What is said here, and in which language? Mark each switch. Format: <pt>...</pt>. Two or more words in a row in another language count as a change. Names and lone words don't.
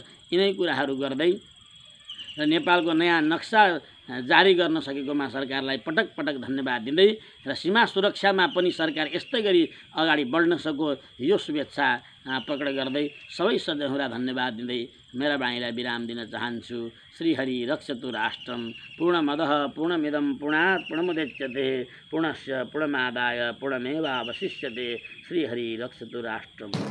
<ne>यिनै कुराहरू गर्दै र नेपालको नयाँ नक्सा जारी गर्न सकेकोमा सरकारलाई पटक धन्यवाद दिँदै र सीमा सुरक्षामा पनि सरकार यस्तै गरी अगाडि बढ्न सकोस्, यो शुभेच्छा प्रकट गर्दै सबै सदस्यहरूलाई धन्यवाद दिँदै मेरा वाणीलाई विराम दिन चाहन्छु।</ne> <sa>श्रीहरि रक्षतु राष्ट्रम। पूर्णमदः पूर्णमिदं पूर्णात् पूर्णमुदच्यते पूर्णस्य पूर्णमादाय पूर्णमेवावशिष्यते। श्रीहरि रक्षतु राष्ट्रम।</sa>